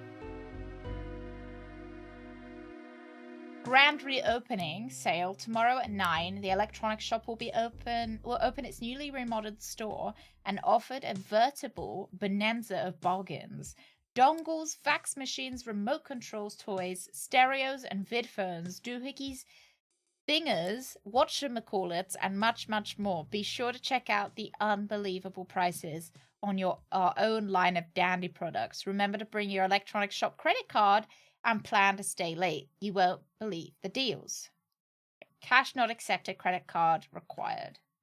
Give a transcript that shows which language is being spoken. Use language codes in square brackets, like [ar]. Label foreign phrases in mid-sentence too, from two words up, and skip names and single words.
[en] Grand reopening sale tomorrow at 9. The electronics shop will open its newly remodeled store and offered a veritable bonanza of bargains. Dongles, fax machines, remote controls, toys, stereos, and vidphones, doohickeys, thingers, whatchamacallits, and much, much more. Be sure to check out the unbelievable prices on our own line of dandy products. Remember to bring your electronics shop credit card and plan to stay late. You won't believe the deals. Cash not accepted, credit card required.